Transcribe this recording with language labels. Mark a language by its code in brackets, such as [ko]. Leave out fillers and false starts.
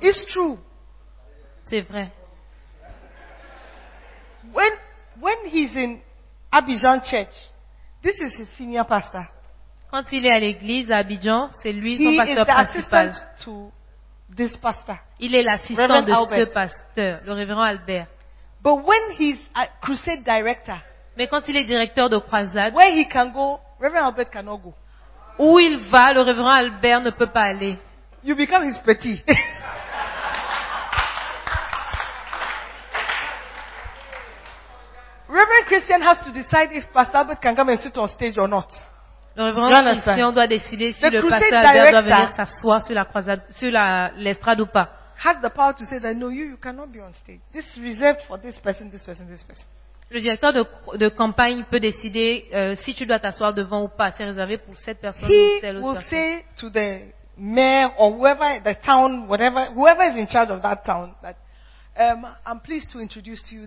[en] It's true. [fr] C'est vrai. [en] When he's in Abidjan Church, this is his senior pastor. [fr] Quand il est à l'église à Abidjan, c'est lui son pasteur principal. [en] He is the assistant to this pastor. [fr] Il est l'assistant de ce pasteur, le révérend Albert. [en] But when he's a crusade director. [fr] Mais quand il est directeur de croisade, [en] where he can go, Reverend Albert cannot go. [fr] Où il va, le révérend Albert ne peut pas aller. [en] You become his petit. Reverend Christian has to decide if Pastor Albert can come and sit on stage or not. [fr] Le révérend Christian doit décider si le pasteur Albert doit venir s'asseoir sur la croisade, sur l'estrade ou pas. [en] Has the power to say that no, you cannot be on stage. This is reserved for this person, this person, this person. [fr] Le directeur de campagne peut décider si tu dois t'asseoir devant ou pas. C'est réservé pour cette personne. [en] He [fr] ou telle autre [en] will [fr] personne. [en] Say to the mayor or whoever the town, whatever whoever is in charge of that town, that I'm pleased to introduce to you.